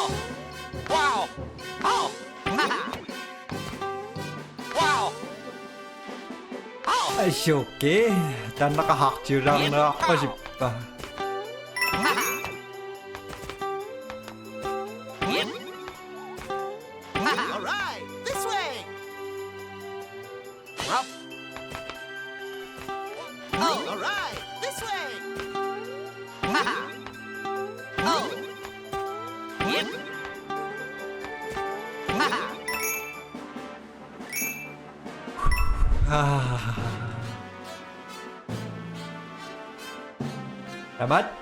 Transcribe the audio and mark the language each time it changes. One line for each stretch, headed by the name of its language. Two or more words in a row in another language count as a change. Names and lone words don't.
English: Wow! Oh! Ha ha! Wow! Oh! Ay, okay. Dan nakahakjirang na ako si pa. Ha ha! Yep! Ha ha! All right, this way. Up! Oh! All right, this way. Ha ha! Oh! Yep! Ha ha! Ah.
Indonesian: Selamat.